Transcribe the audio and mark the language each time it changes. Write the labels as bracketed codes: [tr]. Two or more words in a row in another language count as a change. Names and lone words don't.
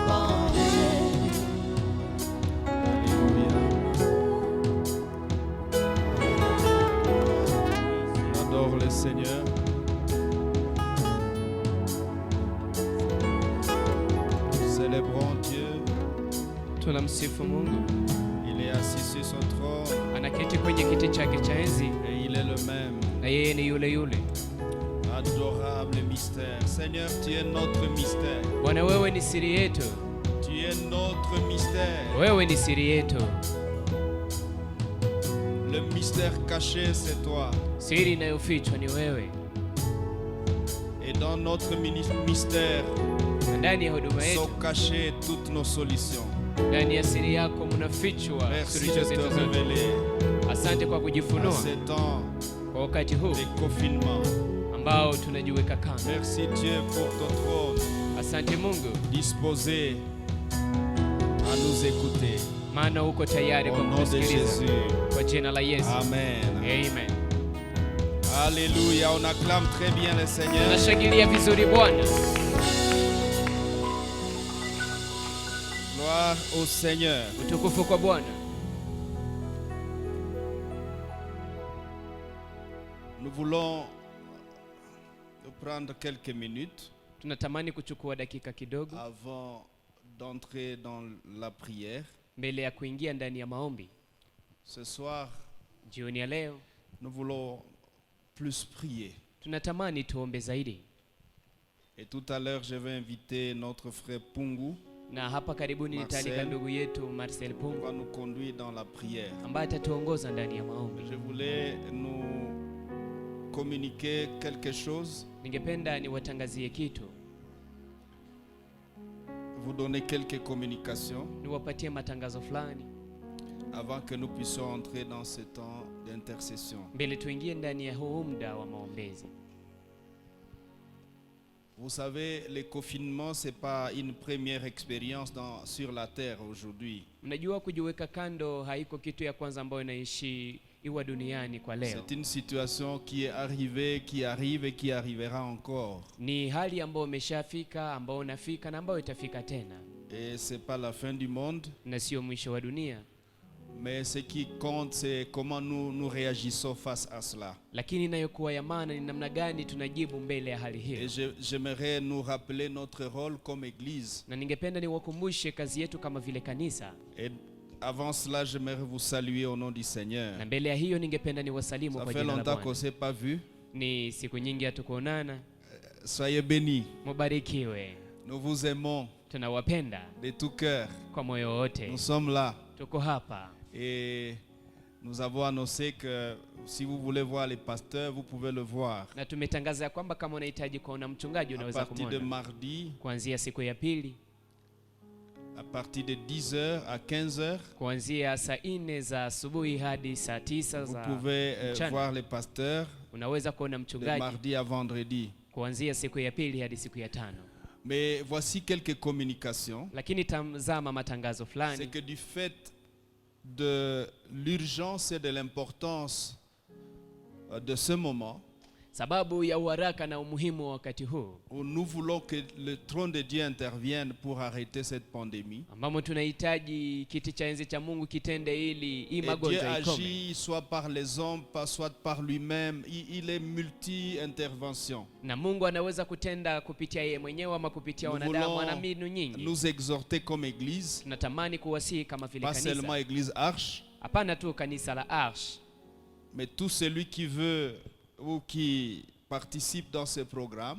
[fr] Le Seigneur. Nous célébrons Dieu. [sw] Tunamsifu Mungu. [fr] Il est assis sur son trône. [sw] Anaketi kwenye kiti chake cha enzi. [fr] Et il est le même. [sw] Na yeye ni yule yule. [fr] Adorable mystère. Seigneur, tu es notre mystère. [sw] Bwana, wewe ni siri yetu. [fr] Tu es notre mystère. [sw] Wewe ni siri yetu. [fr] Le mystère caché, c'est toi. [sw] Siri inayofichwa ni wewe. [fr] Et dans notre mystère, [sw] ndani ya huduma yetu, [fr] sont cachées toutes nos solutions. [sw] Ndani ya siri yako mnafichwa suluhisho zetu zote. Asante kwa kujifunua. Kwa wakati huu [fr] de confinement [sw] ambao tunajiweka kando. [fr] Merci Dieu pour ton trône. [sw] Asante Mungu [fr] disposé à nous écouter. [sw] Maana uko tayari kwa kusikiliza. Kwa jina la Yesu. Amen. Amen. [fr] Alléluia, on acclame très bien le Seigneur. [sw] Tunashangilia vizuri Bwana. [fr] Gloire au Seigneur. [sw] Utukufu kwa Bwana. [fr] Nous voulons prendre quelques minutes. [sw] tunatamani kuchukua dakika kidogo [fr] avant d'entrer dans la prière. [sw] mbele ya kuingia ndani ya maombi. [fr] Ce soir, [sw] Jioni ya leo [fr] nous voulons plus prier. [sw] tunatamani tuombe zaidi. [fr] Et tout à l'heure, je vais inviter notre frère Pungu. [sw] Na hapa karibuni nitalika ndugu yetu Marcel Pungu [fr] va nous conduire dans la prière. [sw] ambaye atatuongoza ndani ya maombi. [fr] Je voulais nous communiquer quelque chose. [sw] Ningependa niwatangazie kitu. [fr] Vous donner quelques communications [sw] Niwapatie matangazo fulani [fr] avant que nous puissions entrer dans ce temps d'intercession. [sw] mbele tuingie ndani ya huu muda wa maombezi. [fr] Vous savez, le confinement, c'est pas une première expérience sur la terre aujourd'hui. [sw] Mnajua kujiweka kando haiko kitu ya kwanza ambayo inaishi iwa duniani kwa leo. [fr] C'est une situation qui est arrivée, qui arrive et qui arrivera encore. [sw] Ni hali ambayo imeshafika, ambayo unafika na ambayo itafika tena. [fr] Et c'est pas la fin du monde. [sw] Na sio mwisho wa dunia. [fr] Mais ce qui compte, c'est comment nous réagissons face à cela. [sw] Lakini inayokuwa ya maana ni namna gani tunajibu mbele ya hali hiyo. [fr] Et j'aimerais nous rappeler notre rôle comme église. [sw] Na ningependa niwakumbushe kazi yetu kama vile kanisa. [fr] Et avant cela, j'aimerais vous saluer au nom du Seigneur. [sw] Na mbele ya hiyo ningependa niwasalimu kwa jina la Bwana. [fr] Ça fait longtemps qu'on s'est pas vu. [sw] Ni siku nyingi hatukuonana. [fr] Soyez bénis. [sw] Mubarikiwe. [fr] Nous vous aimons. [sw] Tunawapenda [fr] de tout cœur. [sw] Kwa moyo wote. [fr] Nous sommes là. [sw] Tuko hapa. [fr] Et nous avons annoncé que si vous voulez voir les pasteurs, vous pouvez le voir. [sw] Na tumetangaza kwamba kama unahitaji kuona mchungaji unaweza kumwona. [fr] À partir de mardi, [sw] kuanzia siku ya pili, [fr] à partir de 10h à 15h, [sw] kuanzia saa 4 za asubuhi hadi saa 9 za [fr] vous pouvez voir les pasteurs. [sw] Unaweza kuona mchungaji [fr] de mardi à vendredi. [sw] Kuanzia siku ya pili hadi siku ya 5. [fr] Mais voici quelques communications. [sw] Lakini tazama matangazo fulani. [fr] C'est que du fait de l'urgence et de l'importance de ce moment, [sw] sababu ya uharaka na umuhimu wa wakati huu, [fr] nous voulons que le trône de Dieu intervienne pour arrêter cette pandémie. [sw] Ambamo tunahitaji kiti cha enzi cha Mungu kitende ili hii magonjwa ikome. [fr] Dieu agit soit par les hommes, soit par lui-même. Il est multi-intervention. [sw] Na Mungu anaweza kutenda kupitia yeye mwenyewe ama kupitia wanadamu, ana mbinu nyingi. [fr] Nous exhorter comme église. [sw] Tunatamani kuwasihi kama vile kanisa. [fr] Pas seulement église Arche. [sw] Hapana tu kanisa la Arche. [fr] Mais tout celui qui veut ou qui participe dans ce programme,